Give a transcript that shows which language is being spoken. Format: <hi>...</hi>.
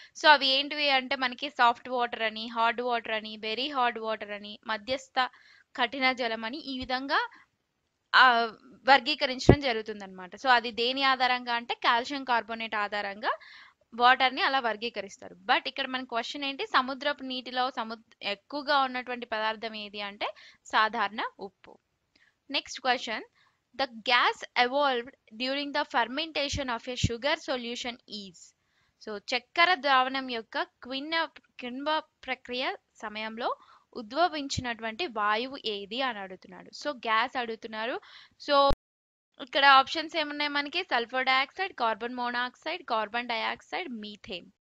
<te>So అవి ఏంటివి అంటే మనకి సాఫ్ట్ వాటర్ అని, హార్డ్ వాటర్ అని, వెరీ హార్డ్ వాటర్ అని, మధ్యస్థ కఠిన జలం అని ఈ విధంగా వర్గీకరించడం జరుగుతుంది అనమాట. సో అది దేని ఆధారంగా అంటే కాల్షియం కార్బోనేట్ ఆధారంగా వాటర్ ని అలా వర్గీకరిస్తారు. బట్ ఇక్కడ మన క్వశ్చన్ ఏంటి? సముద్రపు నీటిలో ఎక్కువగా ఉన్నటువంటి పదార్థం ఏది అంటే సాధారణ ఉప్పు.</te> <en>Next question, the gas evolved during the fermentation of a sugar solution is.</en> <te>So చక్కెర ద్రావణం యొక్క కిణ్వ ప్రక్రియ సమయంలో ఉద్భవించినటువంటి వాయువు ఏది అని అడుగుతున్నాడు. సో గ్యాస్ అడుగుతున్నారు. సో ఇక్కడ ఆప్షన్స్ ఏమున్నాయి మనకి? Sulphur dioxide, carbon monoxide, carbon dioxide, methane.</te>